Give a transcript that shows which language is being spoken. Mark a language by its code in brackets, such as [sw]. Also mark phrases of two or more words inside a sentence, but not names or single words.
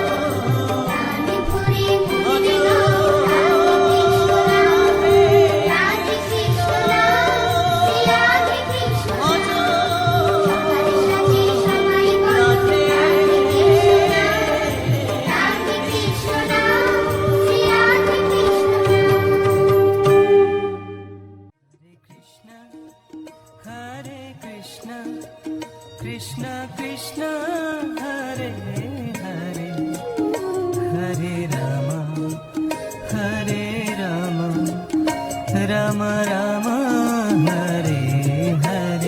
[bn] প্রাণ ভরে মনে গাও রাধে কৃষ্ণ নাম, রাধে কৃষ্ণ নাম, শ্রী রাধে কৃষ্ণ নাম। সকালে সাজে সবাই বলো রাধে কৃষ্ণ নাম, শ্রী রাধে কৃষ্ণ নাম। [sa] Hare Krishna, Krishna Krishna, Hare Hare, Hare Rama, Hare Rama, Rama Rama, Hare Hare.